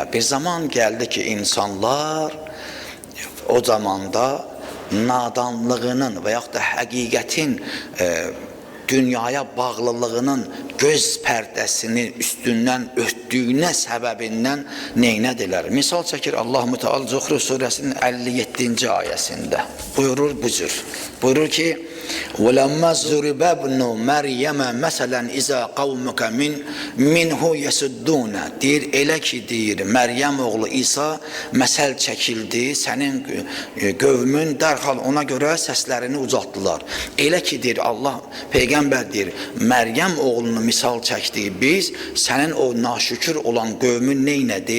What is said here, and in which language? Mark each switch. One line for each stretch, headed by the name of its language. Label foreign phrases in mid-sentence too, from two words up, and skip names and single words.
Azerbaijani: Bir zaman gəldi ki, insanlar o zamanda nadanlığının və yaxud da həqiqətin dünyaya bağlılığının göz pərdəsini üstündən örtdüyünə səbəbindən neynədilər? Misal çəkir Allah Müteal Zuhruf surəsinin 57-ci ayəsində. Buyurur bu cür. Buyurur ki,
Arabic: وَلَمَّا زُرِبَ ابْنُ مَرْيَمَ مَسَلًا إِذَا قَوْمُكَ مِنْهُ يَسُدُّونَ.
Azerbaijani: Deyir, elə ki, deyir, Məryəm oğlu İsa məsəl çəkildi, sənin qövmün dərhal ona görə səslərini ucaltdılar. Elə ki, deyir, Allah, Peyğəmbər deyir, Məryəm oğlunu misal çəkdi, biz sənin o naşükür olan qövmün neynədi?